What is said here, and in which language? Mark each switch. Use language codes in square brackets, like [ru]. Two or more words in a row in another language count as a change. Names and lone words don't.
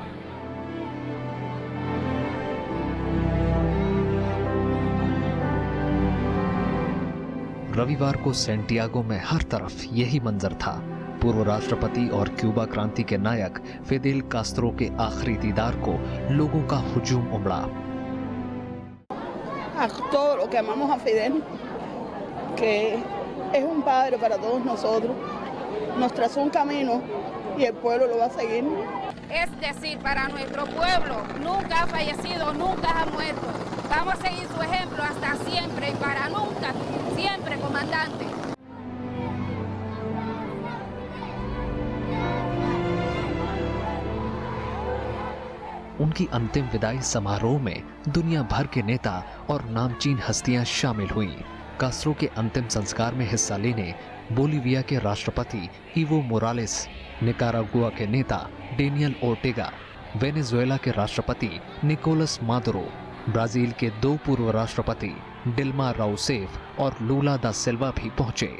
[hi] रविवार को सैंटियागो में हर तरफ यही मंजर था। पूर्व राष्ट्रपति और क्यूबा क्रांति के नायक फिदेल कास्त्रो के आखिरी दीदार को लोगों का हुजूम उमड़ा। [es] A todos los que amamos a Fidel, que es un padre para todos nosotros, nos trazó un camino y el pueblo lo va a seguir. Es decir, para nuestro pueblo nunca ha fallecido, nunca ha muerto. Vamos a seguir su ejemplo hasta siempre y para nunca, siempre, comandante. [hi] उनकी अंतिम विदाई समारोह में दुनिया भर के नेता और नामचीन हस्तियां शामिल हुईं। कास्त्रो के अंतिम संस्कार में हिस्सा लेने बोलीविया के राष्ट्रपति इवो मोरालेस, निकारागुआ के नेता डेनियल ओर्टेगा, वेनेजुएला के राष्ट्रपति निकोलस मादुरो, ब्राजील के 2 पूर्व राष्ट्रपति डिल्मा राउसेफ और लूला दा सिल्वा भी पहुंचे।